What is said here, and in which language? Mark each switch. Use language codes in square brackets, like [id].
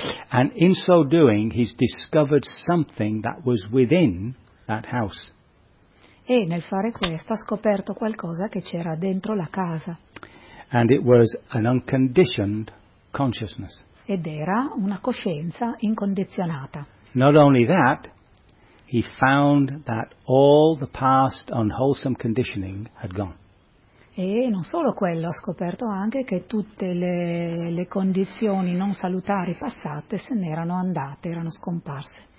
[en] And in so doing he's discovered something that was within that house. [it] E nel fare questo ha scoperto qualcosa che c'era dentro la casa. [en] And it was an unconditioned consciousness. [it] Ed era una coscienza incondizionata. [en] Not only that, he found that all the past unwholesome conditioning had gone. [it] E non solo quello, ha scoperto anche che tutte le condizioni non salutari passate se ne erano andate, erano scomparse.